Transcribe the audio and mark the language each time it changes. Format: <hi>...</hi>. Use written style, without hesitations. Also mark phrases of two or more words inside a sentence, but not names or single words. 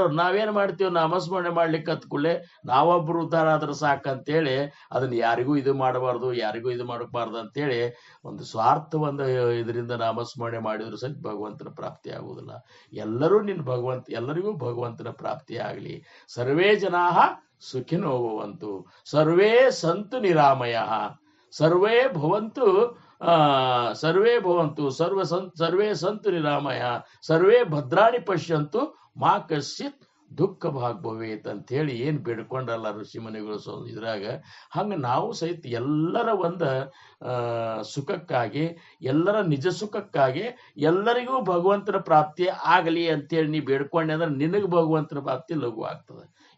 <kn>ನಾವೇನ್ ಮಾಡ್ತೀವಿ? ನಾಮಸ್ಮರಣೆ ಮಾಡ್ಲಿಕ್ಕೆ ಹತ್ಕೊಳ್ಳೆ ನಾವೊಬ್ರು ಉದ್ಧಾರ ಆದ್ರೆ ಸಾಕಂತೇಳಿ ಅದನ್ನ ಯಾರಿಗೂ ಇದು ಮಾಡಬಾರ್ದು, ಯಾರಿಗೂ ಇದು ಮಾಡಬಾರ್ದು ಅಂತೇಳಿ ಒಂದು ಸ್ವಾರ್ಥ ಇದರಿಂದ ನಾಮಸ್ಮರಣೆ ಮಾಡಿದ್ರು ಸಹಿತ ಭಗವಂತನ ಪ್ರಾಪ್ತಿ ಆಗುವುದಿಲ್ಲ. ಎಲ್ಲರಿಗೂ ಭಗವಂತನ ಪ್ರಾಪ್ತಿ ಆಗಲಿ.</kn> <sa>ಸರ್ವೇ ಜನಾಃ ಸುಖಿನೋ ಭವಂತು, ಸರ್ವೇ ಸಂತು ನಿರಾಮಯಃ, ಸರ್ವೇ ಭವಂತು ಸರ್ವೇ ಸಂತು ನಿರಾಮಯ, ಸರ್ವೇ ಭದ್ರಾಣಿ ಪಶ್ಯಂತು ಮಾ ಕಶ್ಚಿತ್ ದುಃಖ ಭಾಗ್ ಭವೇತ್</sa> <kn>ಅಂತ ಹೇಳಿ ಏನ್ ಬೇಡ್ಕೊಂಡಲ್ಲ ಋಷಿಮುನಿಗಳು ಇದ್ರಾಗ, ಹಂಗ ನಾವು ಸಹಿತ ಎಲ್ಲರ ಸುಖಕ್ಕಾಗಿ, ಎಲ್ಲರ ನಿಜ ಸುಖಕ್ಕಾಗಿ, ಎಲ್ಲರಿಗೂ ಭಗವಂತನ ಪ್ರಾಪ್ತಿ ಆಗಲಿ ಅಂತೇಳಿ ನೀ ಬೇಡ್ಕೊಂಡೆ ಅಂದ್ರೆ ನಿನಗೆ ಭಗವಂತನ ಪ್ರಾಪ್ತಿ ಲಘು ಆಗ್ತದೆ.</kn>